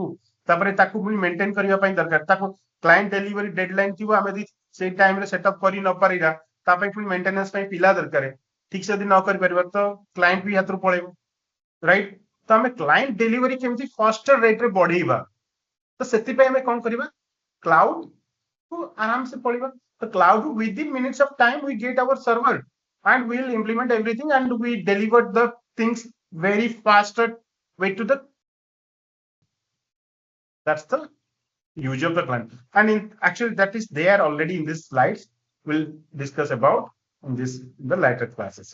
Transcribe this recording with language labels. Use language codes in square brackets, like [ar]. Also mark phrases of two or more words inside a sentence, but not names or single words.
[or] ତାପରେ ତାକୁ ପୁଣି ମେଣ୍ଟେନ କରିବା ପାଇଁ ଦରକାର, ତାକୁ [en] client delivery deadline [or] ଥିବ, ଆମେ ଯଦି ସେଇ ଟାଇମରେ ସେଟଅପ୍ କରି ନ ପାରିବା, ତା ପାଇଁ ପୁଣି ମେଣ୍ଟେନାନ୍ସ ପାଇଁ ପିଲା ଦରକାର, ଠିକ ସେ ଯଦି ନ କରିପାରିବା ତ କ୍ଲାଏଣ୍ଟ ବି ହାତରୁ ପଳେଇବ, ରାଇଟ? ତ ଆମେ [en] client delivery [or] କେମିତି [en] faster rateରେ [or] ବଢେଇବା, ତ ସେଥିପାଇଁ ଆମେ କଣ କରିବା, କ୍ଲାଉଡ କୁ ଆରାମସେ ପଳେଇବା। [en] ତ କ୍ଲାଉଡ within minutes of time we get our server and we'll implement everything and we deliver the things very faster way to the, that's the use of the client. And actually that is there already in this slides, we'll discuss about in the later classes.